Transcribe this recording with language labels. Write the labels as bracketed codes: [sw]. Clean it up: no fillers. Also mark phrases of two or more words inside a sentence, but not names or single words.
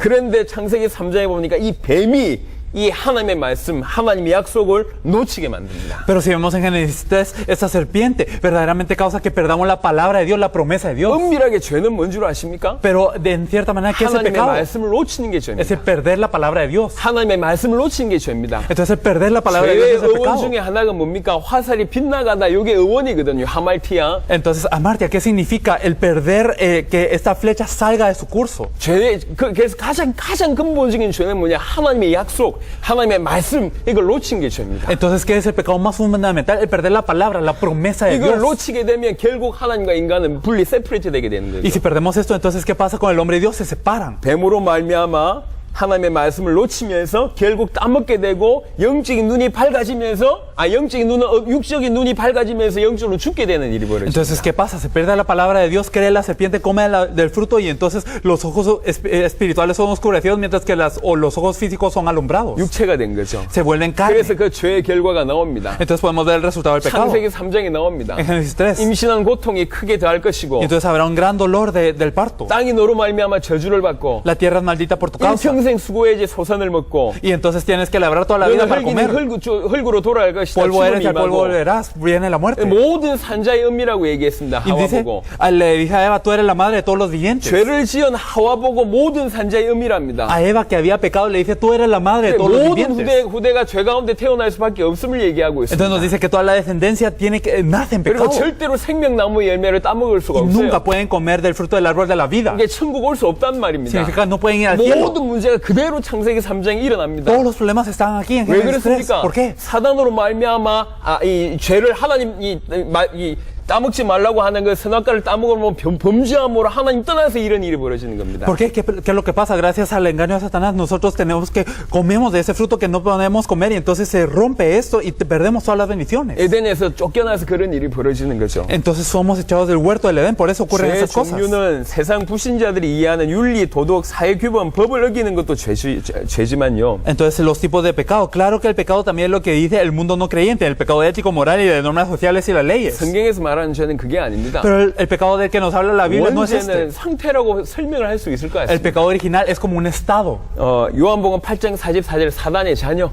[ko] 그런데 창세기 3장에 보니까 이 뱀이 이 하나님의 말씀, 하나님의 약속을 놓치게 만듭니다. [es] Pero si vemos en Génesis 3, esta serpiente verdaderamente causa que perdamos la palabra de Dios, la promesa de Dios. [ko] 엄밀하게 죄는 뭔 줄 아십니까? [es] Pero en cierta manera, ¿qué es el [ko] 하나님의 [es] pecado? [ko] 말씀을 놓치는 게 [es] Es [ko] 죄입니다. [es] el perder la palabra de Dios. [ko] 하나님의 말씀을 놓치는 게 죄입니다. [es] Entonces el perder la palabra de Dios [ko] 죄의 [es] es el [ko] 의원 [es] pecado. [ko] 중에 하나가 뭡니까? 화살이 빗나가다. 이게 의원이거든요. 하말티아. [es] Entonces, amartia, ¿qué significa? El perder que esta flecha salga de su curso. [ko] 그래서 가장 근본적인 죄는 뭐냐? 하나님의 약속, 하나님의 말씀, 이걸 놓친 게 죄입니다. [es] Entonces, ¿qué es el pecado más fundamental? El perder la palabra, la promesa de [ko] 이걸 [es] Dios. [ko] 놓치게 되면 결국 하나님과 인간은 분리, 세퍼레이트 되게 되는 [es] Y [ko] 거죠. [es] si perdemos esto, entonces, ¿qué pasa con el hombre y Dios? Se separan. [ko] 뱀으로 말미암아 하나님의 말씀을 놓치면서 결국 따먹게 되고 영적인 눈이 밝아지면서 육적인 눈이 밝아지면서 영적으로 죽게 되는 일이 벌어집니다. [es] Entonces, ¿qué pasa? Se pierde la palabra de Dios, cree la serpiente, come del fruto y entonces los ojos espirituales son oscurecidos mientras que los ojos físicos son alumbrados. [ko] 육체가 된 거죠. [es] Se vuelven carne. [ko] 그래서 그 죄의 결과가 나옵니다. [es] Entonces podemos ver el resultado del pecado. [ko] 창세기 3장에 나옵니다. [es] En Génesis 3. [ko] 임신한 고통이 크게 더할 것이고 [es] Y entonces habrá un gran dolor del parto. [ko] 땅이 너로 말미암아 저주를 받고 [es] La tierra es maldita por tu causa. [ko] 일평생 평생 수고해야지 소산을 먹고 [es] Y entonces tienes que labrar toda la vida para [ko] 흙이니 [es] comer. [ko] 흙으로 돌아갈 것이다. [es] Polvo eres [ko] 죽음이 [es] y al polvo [ko] 임하고. [es] volverás. Viene la muerte. [ko] 모든 산자의 은미라고 얘기했습니다. [es] Y [ko] 하와 [es] dice, [ko] 보고. [es] le dije a Eva, tú eres la madre de todos los vivientes. [ko] 죄를 지은 하와 보고 모든 산자의 은미랍니다. [es] A Eva que había pecado le dice, tú eres la madre de todos los [ko] 모든 [es] vivientes. [ko] 후대가 죄 가운데 태어날 수밖에 없음을 얘기하고 [es] Entonces nos [ko] 있습니다. [es] dice que toda la descendencia tiene que nace en [ko] 그리고 [es] pecado. [ko] 절대로 생명나무 열매를 따먹을 수가 [es] Y nunca [ko] 없어요. [es] pueden comer del fruto del árbol de la vida. [ko] 이게 천국 올 수 없단 말입니다. [es] Significa no pueden ir al cielo. [ko] 모든 문제가 그대로 창세기 3장에 일어납니다. [es] Todos los problemas están aquí en [ko] 왜 [es] Génesis 3. [ko] 그렇습니까? [es] ¿Por qué? [ko] 사단으로 말미암아 이 죄를 하나님 이 따먹지 말라고 하는 그 선악과를 따먹으면 범죄함으로 하나님 떠나서 이런 일이 벌어지는 겁니다. [es] ¿Por qué? ¿Qué es lo que pasa? Gracias al engaño de Satanás, nosotros tenemos que comemos de ese fruto que no podemos comer y entonces se rompe esto y perdemos todas las bendiciones. [ko] 에덴에서 쫓겨나서 그런 일이 벌어지는 거죠. [es] Entonces somos echados del huerto del Edén, por eso ocurren [ko] 죄의 [es] esas cosas. [ko] 종류는 세상 불신자들이 이해하는 윤리, 도덕, 사회 규범, 법을 어기는 것도 죄지만요. [es] Entonces los tipos de pecado, claro que el pecado también es lo que dice el mundo no creyente, el pecado ético, moral y de normas sociales y las leyes. [ko] 성경에서 말하는 죄는 그게 아닙니다. [es] Pero el pecado del que nos habla la Biblia no es [ko] 원죄는 [es] este. [ko] 상태라고 설명을 할 수 있을 것 [es] El [ko] 같습니다. [es] pecado original es como un estado. [ko] 요한복음 8장 44절 사단의 자녀.